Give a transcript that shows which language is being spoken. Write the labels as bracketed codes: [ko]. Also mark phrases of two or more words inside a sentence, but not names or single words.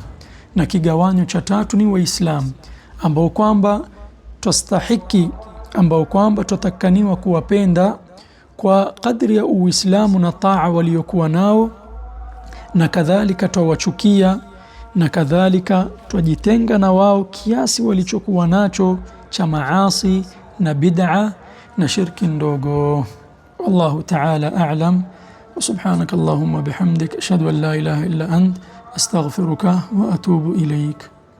[sw] Na kigawanyo cha tatu ni waislamu ambao kwamba tustahiki, ambao kwamba tutakaniwa kuwapenda kwa kadri ya Uislamu na taa waliokuwa nao, na kadhalika twawachukia na kadhalika twajitenga na wao kiasi walichokuwa nacho cha maasi na bid'a na shirki ndogo. [ar] والله تعالى أعلم. وسبحانك اللهم وبحمدك أشهد أن لا إله إلا أنت أستغفرك وأتوب إليك.